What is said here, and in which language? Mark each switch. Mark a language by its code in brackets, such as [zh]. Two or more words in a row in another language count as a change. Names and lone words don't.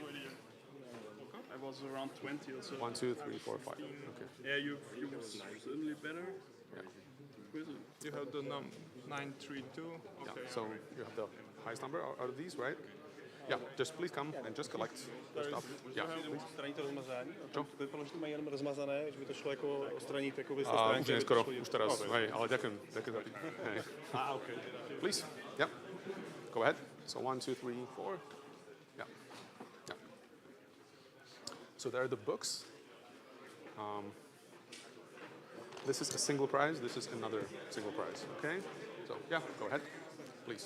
[en] I was around 20 or so. 1, 2, 3, 4, 5. Okay. Yeah, you certainly better. Yeah. You have the 932. Okay. Yeah, so you have the highest number out of these, right? Yeah, just please come and just collect the stuff. Yeah, please. [cs] Odstranit to rozmazání. [sk] Čo? [cs] Vypadalo, že to mají jenom rozmazané, že by to šlo jako odstranit jako [sk] Už neskoro, už teraz, hej, ale ďakujem za tým. [en] Okay. Please, yeah, go ahead. So 1, 2, 3, 4. Yeah. So there are the books. This is a single prize. This is another single prize. Okay. So yeah, go ahead, please.